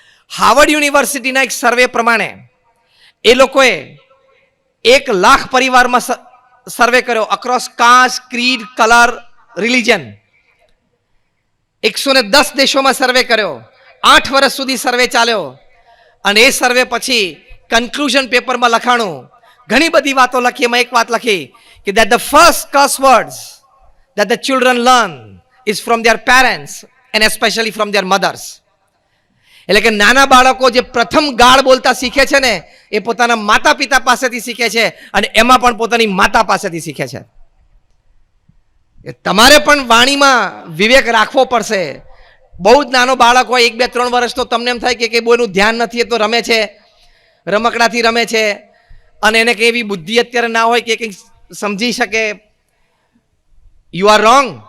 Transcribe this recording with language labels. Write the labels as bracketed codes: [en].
[gu] Harvard યુનિવર્સિટીના એક સર્વે પ્રમાણે એ લોકોએ 1 લાખ પરિવારમાં સર્વે કર્યો, [en] Across caste, creed, colour, religion. [gu] 110 દેશોમાં સર્વે કર્યો. 8 વર્ષ સુધી સર્વે ચાલ્યો અને એ સર્વે પછી કન્ક્લુઝન પેપરમાં લખાણું, ઘણી બધી વાતો લખી. એમાં એક વાત લખી કે [en] that the first curse words that the children learn is from their parents and especially from their mothers. [gu] એટલે કે નાના બાળકો જે પ્રથમ ગાળ બોલતા શીખે છે ને, એ પોતાના માતા પિતા પાસેથી શીખે છે અને એમાં પણ પોતાની માતા પાસેથી શીખે છે. તમારે પણ વાણીમાં વિવેક રાખવો પડશે. બહુ જ નાનો બાળક હોય, 1, 2, 3 વર્ષનો, તમને એમ થાય કે બહુ એનું ધ્યાન નથી, એ તો રમે છે, રમકડાથી રમે છે અને એને કંઈ એવી બુદ્ધિ અત્યારે ના હોય કે કંઈક સમજી શકે. [en] You are wrong.